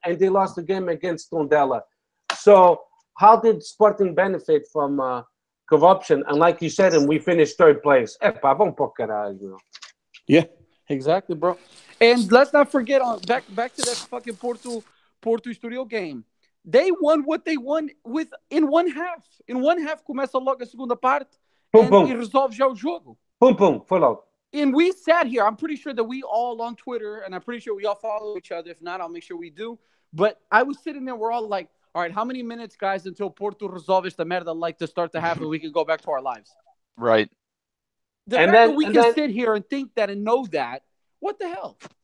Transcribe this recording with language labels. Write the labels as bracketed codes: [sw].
[en] And they lost the game against Tondela. So how did Sporting benefit from corruption? And like you said, and we finished third place. [pt] Vamos pro caralho. [en] Yeah, exactly, bro. And let's not forget back to that fucking Porto Studio game. They won what they won in one half. In one half, [pt] começa logo a segunda parte and resolve já o jogo. Foi logo. [en] And we sat here. I'm pretty sure that we all on Twitter, and I'm pretty sure we all follow each other. If not, I'll make sure we do. But I was sitting there. We're all like, all right, how many minutes, guys, until Porto [pt] resolve esta merda [en] like to start the half and we can go back to our lives? Right. The fact that we can sit here and think that and know that, what the hell?